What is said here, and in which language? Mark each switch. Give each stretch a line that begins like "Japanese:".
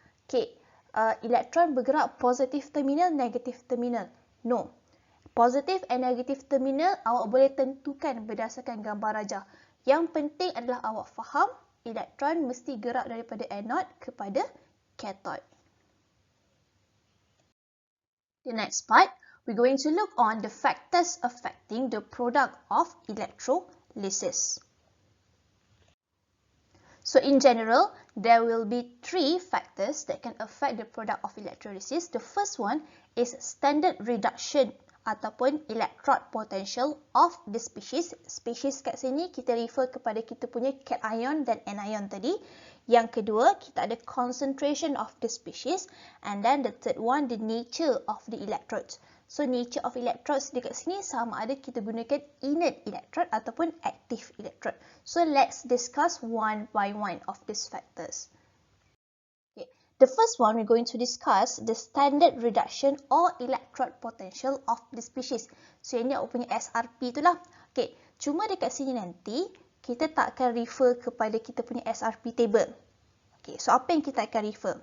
Malay: Okay, elektron bergerak positif terminal, negatif terminal. No. Positif and negatif terminal awak boleh tentukan berdasarkan gambar rajah. Yang penting adalah awak faham elektron mesti gerak daripada anode kepada cathode.
English: The next part, we're going to look on the factors affecting the product of electrolysis. So in general, there will be 3 factors that can affect the product of electrolysis. The first one is standard reduction ataupun electrode potential of the species.
Malay: Species kat sini kita refer kepada kita punya cation dan anion tadi. Yang kedua, kita ada
English: concentration of the species. And then the third one, the nature of the electrodes. So nature of electrodes
Malay: dekat sini sama ada kita gunakan
English: inert electrode ataupun active electrode. So let's discuss one by one of these factors. Okay. The first one we're going to discuss the standard reduction or electrode potential of the species.
Malay: So yang ni aku punya SRP tu lah. Okay. Cuma dekat sini nanti kita tak akan refer kepada kita punya SRP table. Okay. So apa yang kita akan refer?